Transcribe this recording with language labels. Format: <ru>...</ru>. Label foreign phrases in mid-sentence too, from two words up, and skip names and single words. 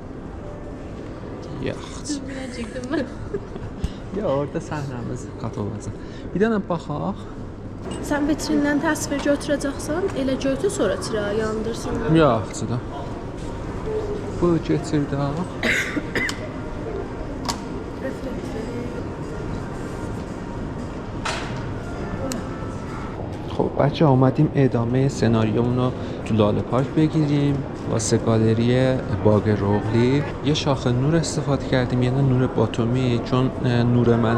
<az>Yaxşı. Biləcəkdim mən. Ya orada səhnəmiz qat olacaq. Bir dənə baxaq. Sən vitrindən təsvir götürəcəksən, elə götür sonra çırağı yandırsın. Yaxşı da. Bu keçir də.</az> <fa>خب بچه آمدیم ادامه سناریومون رو تو لاله پارک بگیریم واسه گالری باغ رغلی یه شاخه نور استفاده کردیم یعنی نور باتومی چون نور من</fa>